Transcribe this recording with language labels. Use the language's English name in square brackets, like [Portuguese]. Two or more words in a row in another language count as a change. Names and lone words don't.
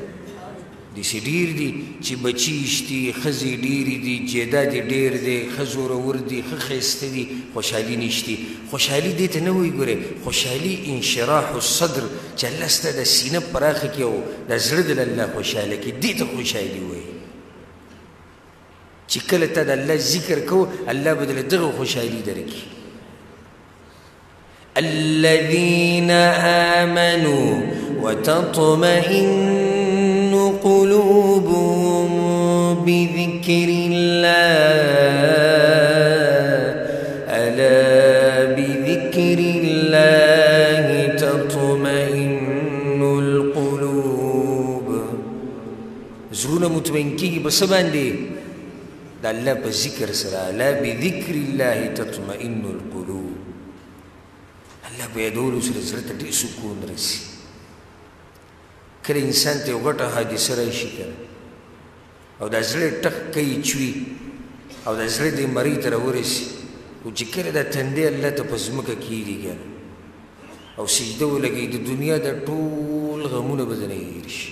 [Pashto] داسې ډېر دي چې بچي شتي، ښځې ډېرې دي، جیداد یې ډېر دی، ښه زورور دي، ښه ښایسته دي، خوشحالي نشتي. خوشحالي دې ته نه وایي. ګورئ، خوشحالي [Arabic] انشراح الصدر، [Pashto] چې الله ستا د سینه پراخه کړي او د زړه د الله خوشحاله کړي، دې ته خوشحالي وایي. چې کله ته د الله ذکر کو الله به درله دغه خوشحالي درکړي [Arabic] الذين آمنوا وتطمئن قلوبهم بذكر الله ألا بذكر الله تطمئن القلوب [Pashto] زړونه مطمئن کېږي په څه باندې د الله په ذکر سره [Arabic] ألا بذكر الله تطمئن القلوب [Pashto] الله په یادولو سره زړه ته ډېر سکون رسي کله انسان ته یو غټه حادثه راشي که او دا زړه ټک کوي چوي او دا زړه دې مرۍ ته راورسي او چې کله دا تندی الله ته په ځمکه کېږي که او سجده ولګوي د دنیا دا ټول غمونه به ځنه هېر شي